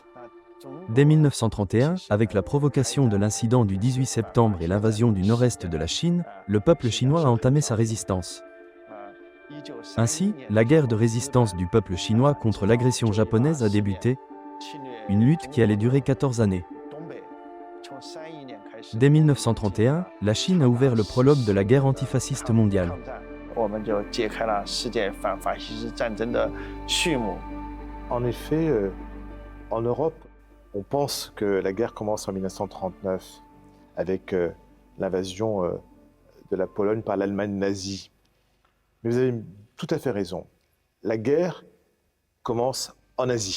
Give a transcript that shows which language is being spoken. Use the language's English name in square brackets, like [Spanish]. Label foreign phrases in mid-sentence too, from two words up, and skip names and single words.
[French] Dès 1931, avec la provocation de l'incident du 18 septembre et l'invasion du nord-est de la Chine, le peuple chinois a entamé sa résistance. Ainsi, la guerre de résistance du peuple chinois contre l'agression japonaise a débuté, une lutte qui allait durer 14 années. Dès 1931, la Chine a ouvert le prologue de la guerre antifasciste mondiale. [Chinese] 我们就揭开了世界反法西斯战争的序幕。 [French] En effet, en Europe, on pense que la guerre commence en 1939 avec l'invasion de la Pologne par l'Allemagne nazie. Mais vous avez tout à fait raison. La guerre commence en Asie.